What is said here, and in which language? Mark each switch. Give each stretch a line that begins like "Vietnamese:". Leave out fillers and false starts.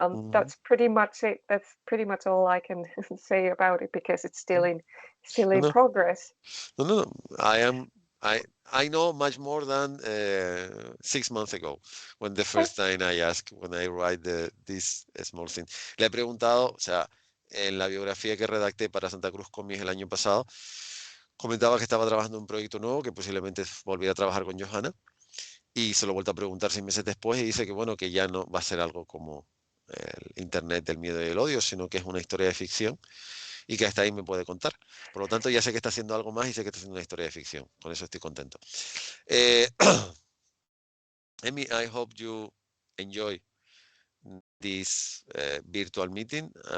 English: That's pretty much it. That's pretty much all I can say about it because it's still in
Spanish: No,
English: progress.
Spanish: no.
English: I know much more than 6 months ago, when the first time I asked, when I write this small thing.
Spanish: Le he preguntado, o sea, en la biografía que redacté para Santa Cruz Cómic el año pasado, comentaba que estaba trabajando en un proyecto nuevo, que posiblemente volviera a trabajar con Johanna, y se lo he vuelto a preguntar 6 meses después y dice que bueno, que ya no va a ser algo como el Internet del miedo y el odio, sino que es una historia de ficción y que hasta ahí me puede contar. Por lo tanto, ya sé que está haciendo algo más y sé que está haciendo una historia de ficción. Con eso estoy contento.
English: Emmi, I hope you enjoy this virtual meeting.